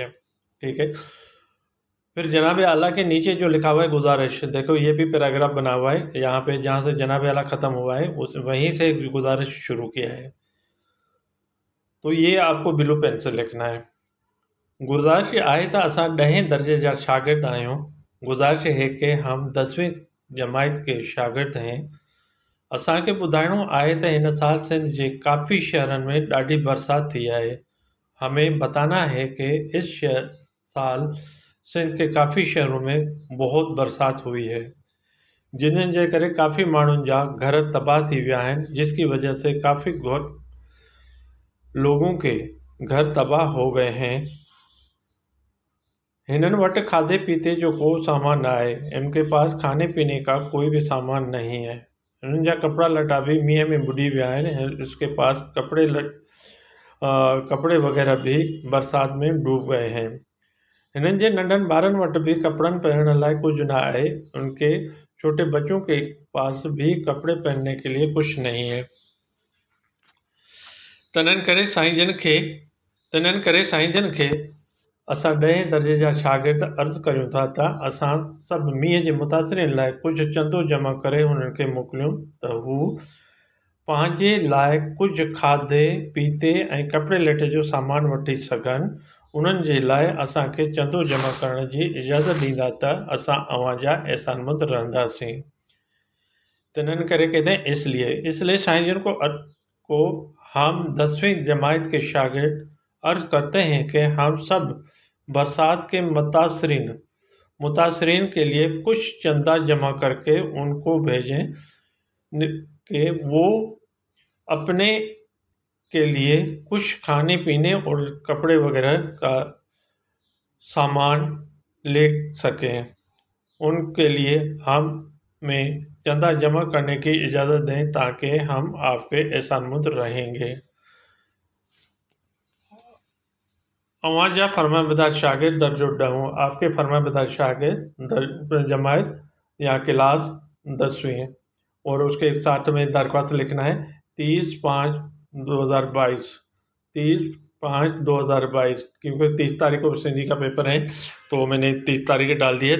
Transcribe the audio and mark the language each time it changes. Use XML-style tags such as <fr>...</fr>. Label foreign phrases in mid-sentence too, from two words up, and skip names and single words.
<ur>ٹھیک ہے، پھر جناب عالی کے نیچے جو لکھا ہوا ہے گزارش، دیکھو یہ بھی پیراگراف بنا ہوا ہے. یہاں پہ جہاں سے جناب عالی ختم ہوا ہے اس وہیں سے گزارش شروع کیا ہے، تو یہ آپ کو</ur> <en>blue pen</en> <ur>سے لکھنا ہے.</ur> <sd>गुजारिश आहे त असां 10हें दर्जे जा शागिर्द आहियूं।</sd> <ur>گزارش ہے کہ ہم 10ویں جماعت کے شاگرد ہیں.</ur> <sd>असांखे ॿुधाइणो आहे त हिन साल सिंध जे काफ़ी शहरनि में ॾाढी बरसात थी आहे।</sd> <ur>ہمیں بتانا ہے کہ اس سال سندھ کے کافی شہروں میں بہت برسات ہوئی ہے,</ur> <sd>जिन्हनि जे करे काफ़ी माण्हुनि जा घर तबाह थी विया आहिनि,</sd> <ur>جس کی وجہ سے کافی لوگوں کے گھر تباہ ہو گئے ہیں.</ur> <sd>हिनन वटि खाधे पीते जो को सामान ना है,</sd> <ur>ان کے پاس کھانے پینے کا کوئی بھی سامان نہیں ہے.</ur> <sd>हिनन जा कपड़ा लटा भी मींहं में बुॾी विया आहिनि।</sd> <ur>اس کے پاس کپڑے وغیرہ بھی برسات میں ڈوب گئے ہیں.</ur> <sd>हिनन जे नंढनि ॿारनि वटि भी कपड़न पहनण लाइ कुछ ना है।</sd> <ur>ان کے چھوٹے بچوں کے پاس بھی کپڑے پہننے کے لیے کچھ نہیں ہے.</ur> <sd>तनन करे साईंजन खे असां 10हें दर्जे जा शागिर्द अर्ज़ु करियूं था त असां सभु मींहं जे मुतासिरीन लाइ कुझु चंदो जमा करे हुननि खे मोकिलियूं त हू पंहिंजे लाइ कुझु खाधे पीते ऐं कपिड़े लटे जो सामान वठी सघनि। उन्हनि जे लाइ असांखे चंदो जमा करण जी इजाज़त ॾींदा त असां अव्हां जा एहसानमंद रहंदासीं। तनन करे</sd> <ur>کہتے ہیں اس لیے سائینجن کو ہم 10ویں جماعت کے شاگرد عرض کرتے ہیں کہ ہم سب برسات کے متاثرین کے لیے کچھ چندہ جمع کر کے ان کو بھیجیں کہ وہ اپنے کے لیے کچھ کھانے پینے اور کپڑے وغیرہ کا سامان لے سکیں. ان کے لیے ہمیں چندہ جمع کرنے کی اجازت دیں تاکہ ہم آپ کے احسان مند رہیں گے.</ur> <sd>अव्हां जा फरमाबरदार शागिर्द दर्जो 10,</sd> <ur>آپ کے فرمانبردار شاگرد جماعت یا کلاس 10ویں. اور اس کے ساتھ میں درخواست لکھنا ہے 30/5/2022. 30/5/2022، کیونکہ 30 تاریخ کو سندھی کا پیپر ہے تو میں نے 30 تاریخ ڈال دی ہے.</ur>